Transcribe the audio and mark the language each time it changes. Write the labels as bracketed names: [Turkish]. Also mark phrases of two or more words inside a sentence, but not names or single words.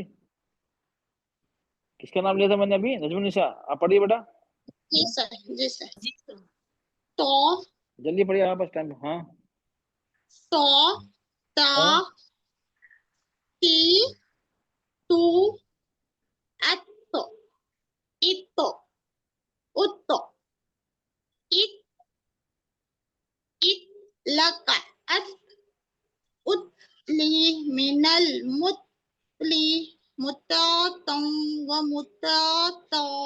[Hindi] किसका नाम लिया था मैंने अभी? नजमुनिसा, आप पढ़िए बेटा, जी सर जी सर। तो जल्दी पढ़िए, आप बस टाइम। हाँ तो ता हाँ ती तू अत्तो इत्तो उत्तो इत लका अत उत्ली मिनल मुतली मुतातम व मुताता।